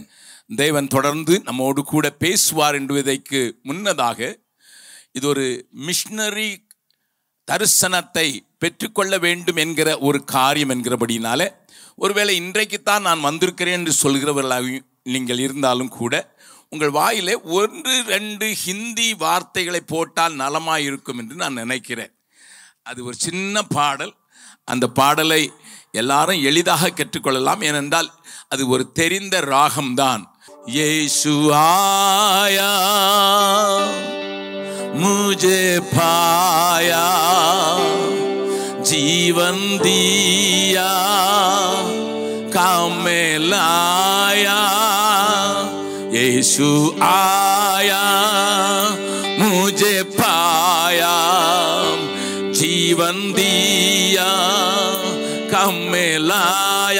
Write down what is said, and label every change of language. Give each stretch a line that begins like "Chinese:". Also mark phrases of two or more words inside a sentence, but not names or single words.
Tamil: தேவன் தொடர்ந்து நம்மோடு கூட பேசுவார் என்பதற்கு முன்னதாக இது ஒரு மிஷனரி தரிசனத்தை பெற்றுக்கொள்ள வேண்டும் என்கிற ஒரு காரியம் என்கிறபடினால, ஒருவேளை இன்றைக்குத்தான் நான் வந்திருக்கிறேன் என்று சொல்கிறவர்களாக நீங்கள் இருந்தாலும் கூட உங்கள் வாயிலே 1-2 ஹிந்தி வார்த்தைகளை போட்டால் நலமாக இருக்கும் என்று நான் நினைக்கிறேன். அது ஒரு சின்ன பாடல். அந்த பாடலை எல்லாரும் எளிதாக கற்றுக்கொள்ளலாம். ஏனென்றால் அது ஒரு தெரிந்த ராகம்தான்.
Hindi: यीशु आया मुझे पाया, जीवन दिया, काम में लाया. यीशु आया, मुझे पाया, जीवन दिया, काम में लाया.